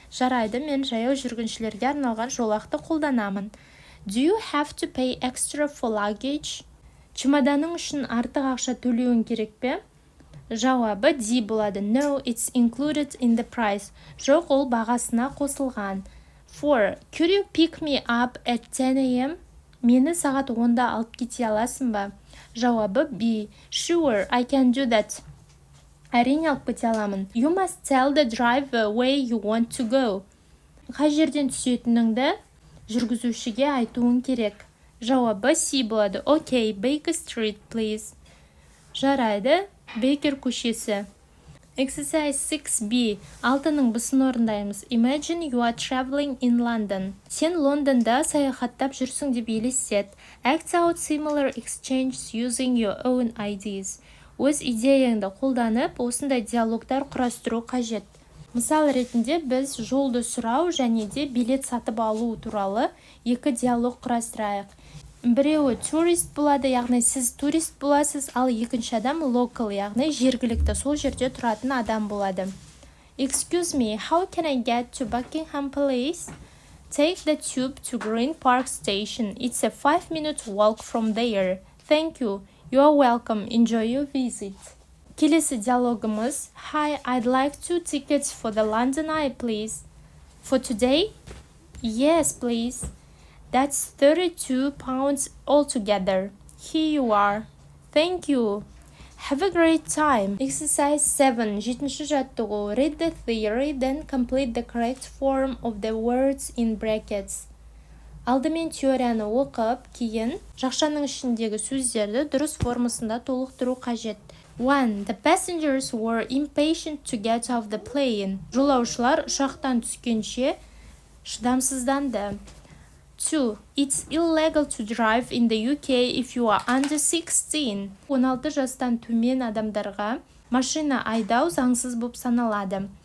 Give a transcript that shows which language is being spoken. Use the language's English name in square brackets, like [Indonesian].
[Kazakh] Жарайды, мен жаяу жүргіншілерге арналған жолақты қолданамын. [English] Do you have to pay extra for luggage? [Kazakh] Чемоданың үшін артық ақша төлеуің керек пе? Жауабы D болады. [English] No, it's included in the price. [Kazakh] Жоқ, ол бағасына қосылған. [English] 4. Could you pick me up at 10 a.m? [Kazakh] Мені сағат 10-да алып кете аласың ба? Жауабы B. [English] Sure, I can do that. [Kazakh] Әрине алып кете аламын. [English] You must tell the driver where you want to go. [Kazakh] Қай жерден түсетініңді жүргізушіге айтуың керек. Жауабы C болады. [English] Okay, Baker Street, please. [Kazakh] Жарайды, Бейкер көшесі. [English] Exercise 6B. [Kazakh] 6-ның бысын орындаймыз. [English] Imagine you are traveling in London. [Kazakh] Сен Лондонда саяхаттап жүрсің деп елестет. [English] Act out similar exchanges using your own ideas. [Kazakh] Өз идеяңды қолданып, осындай диалогтар құрастыру қажет. Мысал ретінде біз жолды сұрау және де билет сатып алу туралы екі диалог құрастырайық. Біреуі турист болады, яғни сіз турист боласыз, ал екінші адам local, яғни жергілікті, сол жерде тұратын адам болады. [English] Excuse me, how can I get to Buckingham Palace? Take the tube to Green Park Station. It's a 5-minute walk from there. Thank you. You are welcome. Enjoy your visit. [Kazakh] Келесі диалогымыз. [English] Hi, I'd like 2 tickets for the London Eye, please. For today? Yes, please. That's 32 pounds altogether. Here you are. Thank you. Have a great time. Exercise 7. [Kazakh] 7-ші жаттығу. [English] Read the theory, then complete the correct form of the words in brackets. [Kazakh] Алдымен теорияны оқып, кейін жақшаның ішіндегі сөздерді дұрыс формасында толықтыру қажет. [English] 1. The passengers were impatient to get off the plane. [Kazakh] Жолаушылар ұшақтан түскенше шыдамсызданды. [English] 2. It's illegal to drive in the UK if you are under 16. [Kazakh] 16 жастан төмен адамдарға машина айдау заңсыз болып саналады.